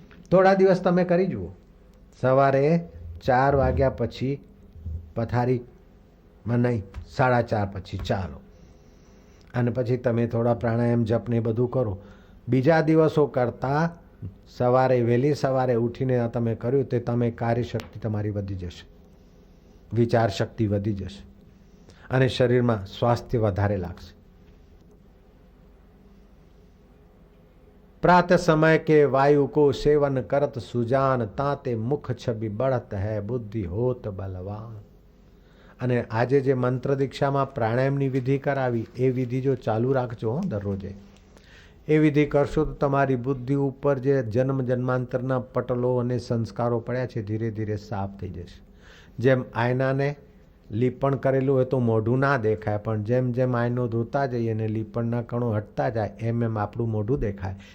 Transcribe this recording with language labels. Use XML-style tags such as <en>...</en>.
<gu>થોડા દિવસ તમે કરી જુઓ. સવારે 4 વાગ્યા પછી પથારીમાં નહીં, 4:30 પછી ચાલો, અને પછી તમે થોડા પ્રાણાયામ જપ ને બધું કરો. બીજા દિવસો કરતાં સવારે વહેલી સવારે ઉઠીને તમે કર્યું તે તમે કાર્યશક્તિ તમારી વધી જશે, વિચાર શક્તિ વધી જશે અને શરીરમાં સ્વાસ્થ્ય વધારે લાગશે.</gu> <hi>प्रातः समय के वायु को सेवन करत सुजान ताते मुख छवि बढ़त है बुद्धि होत बलवान.</hi> <gu>અને આજે જે મંત્ર દીક્ષામાં પ્રાણાયામની વિધિ કરાવી એ વિધિ જો ચાલુ રાખજો દરરોજે, એ વિધિ કરશો તો તમારી બુદ્ધિ ઉપર જે જન્મ જન્માંતરના પટલો અને સંસ્કારો પડ્યા છે ધીરે ધીરે સાફ થઈ જશે. જેમ આયનાને લીપણ કરેલું હોય તો મોઢું ના દેખાય, પણ જેમ જેમ આયનો ધોતા જઈએ અને લીપણના કણો હટતા જાય એમ એમ આપણું મોઢું દેખાય.</gu>